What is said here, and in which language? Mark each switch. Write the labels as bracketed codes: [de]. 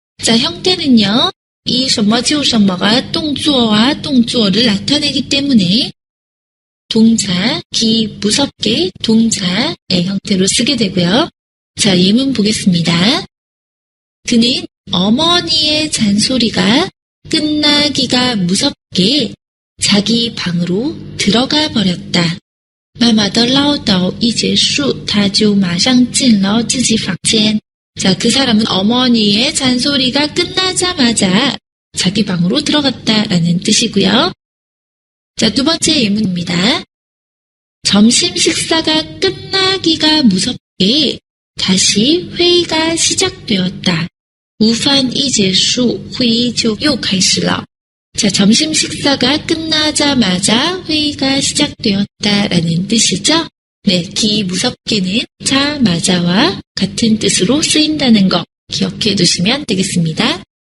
[ko] 자, 형태는요. 이 [zh] 什么就什么 [ko] 가 동주어와 동주어를 나타내기 때문에 동사, 무섭게 동사의 형태로 쓰게 되고요. 자, 예문 보겠습니다. 그는 어머니의 잔소리가 끝나기가 무섭게 자기 방으로 들어가 버렸다. [zh] 妈妈的唠叨一结束，他就马上进了自己房间. [ko] 자, 그 사람은 어머니의 잔소리가 끝나자마자 자기 방으로 들어갔다라는 뜻이고요. 자, 두 번째 예문입니다. 점심 식사가 끝나기가 무섭게 다시 회의가 시작되었다. [zh] 午饭一结束，会议就又开始了. [ko] 자, 점심 식사가 끝나자마자 회의가 시작되었다라는 뜻이죠. 네, 무섭게는 자마자와 같은 뜻으로 쓰인다는 거 기억해 두시면 되겠습니다.